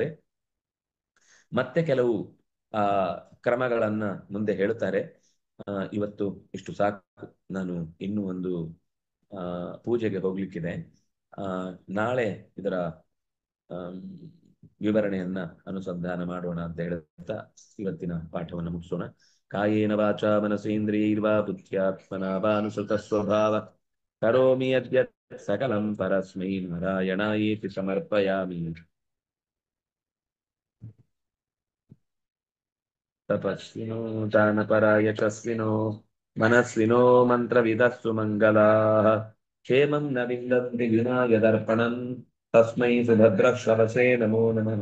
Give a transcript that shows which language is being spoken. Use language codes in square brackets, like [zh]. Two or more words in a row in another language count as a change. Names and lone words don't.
[kn] ಮತ್ತೆ ಕೆಲವು ಆ ಕ್ರಮಗಳನ್ನ ಮುಂದೆ ಹೇಳ್ತಾರೆ. ಇವತ್ತು ಇಷ್ಟು ಸಾಕು. ನಾನು ಇನ್ನೂ ಒಂದು ಆ ಪೂಜೆಗೆ ಹೋಗ್ಲಿಕ್ಕಿದೆ. ಆ ನಾಳೆ ಇದರ ಆಮ್, ವಿವರಣೆಯನ್ನ ಅನುಸಂಧಾನ ಮಾಡೋಣ ಅಂತ ಹೇಳ್ತಾ ಇವತ್ತಿನ ಪಾಠವನ್ನು ಮುಗಿಸೋಣ. [sa] ಕಾಯೇನ ವಾಚಾ ಮನಸೇಂದ್ರಿಯೈರ್ವಾ ಬುದ್ಧ್ಯಾತ್ಮನಾ ವಾ ಅನುಸೃತ ಸ್ವಭಾವ ಕರೋಮಿ ಯದ್ಯತ್ ಸಕಲಂ ಪರಸ್ಮೈ ನಾರಾಯಣಾಯೇತಿ ಸಮರ್ಪಯಾಮಿ. ತಪಸ್ವಿನೋ ದಾನಪರಾಯ ಯಶಸ್ವಿನೋ ಮನಸ್ವಿನೋ ಮಂತ್ರವಿದಸ್ಸು ಮಂಗಲಾಃ ಕ್ಷೇಮಂ ನ ವಿಂದನ್ತಿ ವಿನಾಯ ದರ್ಪಣಂ ತಸ್ಮೈ ಸುಭದ್ರಶ್ರವಸೇ ನಮೋ ನಮಃ.